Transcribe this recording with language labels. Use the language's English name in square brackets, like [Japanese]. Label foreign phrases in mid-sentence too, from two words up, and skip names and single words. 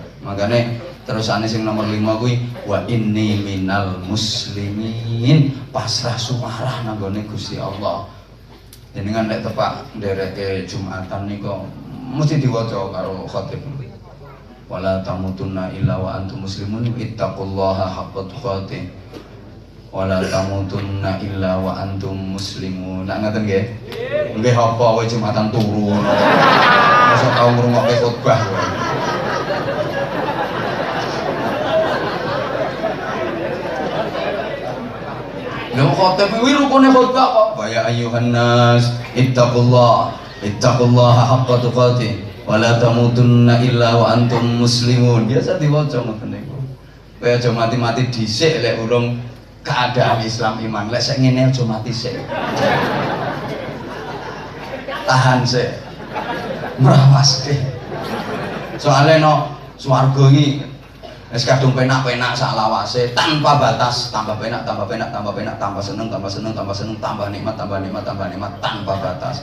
[Javanese] Makane terusane sing nomor 5 kuwi [Arabic] و إني من المسلمين. [Javanese] Pasrah sumarah nang gone Gusti Allah. Jenengan nek tepak ndereke Jumatan niku mesti diwaca karo khatib. [Arabic] ولا تموتن إلا و أنتم مسلمون اتقوا الله حق تقاته. ولا تموتن إلا و أنتم مسلمون. [Javanese] Nak ngaten nggih? Nggih apa kowe Jumatan turu ngono. Masa tau ngrungokke khotbah kowe. Lha khotbah kuwi rukune khotbah kok. [Arabic] و يا أيها الناس اتقوا الله حق تقاته. ولا تموتن إلا و أنتم مسلمون. [Javanese] Biasa diwaca ngoten niku. Kowe aja mati-mati dhisik lek urung keadaan Islam iman. Lek sik ngene aja mati sik. tahan sih merawaske soalnya no swarga ini wis kadung penak-penak sak lawase tanpa batas, tambah penak, tambah penak, tambah penak, tambah seneng, tambah seneng, tambah seneng, tambah nikmat, tambah nikmat, tambah nikmat tanpa batas.